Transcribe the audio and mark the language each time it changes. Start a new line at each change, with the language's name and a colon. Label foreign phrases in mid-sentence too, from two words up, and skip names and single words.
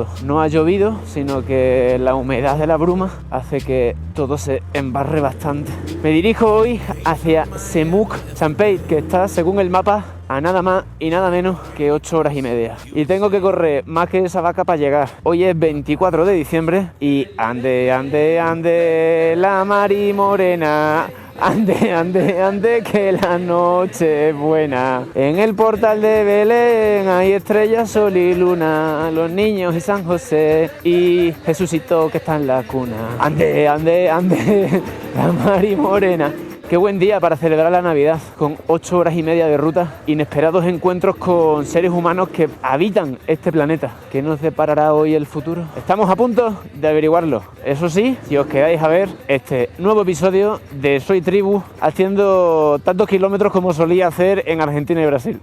Spanish: No ha llovido, sino que la humedad de la bruma hace que todo se embarre bastante. Me dirijo hoy hacia Semuc Champey, que está, según el mapa, a nada más y nada menos que 8 horas y media. Y tengo que correr más que esa vaca para llegar. Hoy es 24 de diciembre y ande, ande, ande, la mari morena. Ande, ande, ande, que la noche es buena. En el portal de Belén hay estrellas, sol y luna, los niños y San José y Jesucito que está en la cuna. Ande, ande, ande, la mari morena. Qué buen día para celebrar la Navidad, con 8 horas y media de ruta, inesperados encuentros con seres humanos que habitan este planeta. ¿Qué nos deparará hoy el futuro? Estamos a punto de averiguarlo. Eso sí, si os quedáis a ver este nuevo episodio de Soy Tribu, haciendo tantos kilómetros como solía hacer en Argentina y Brasil.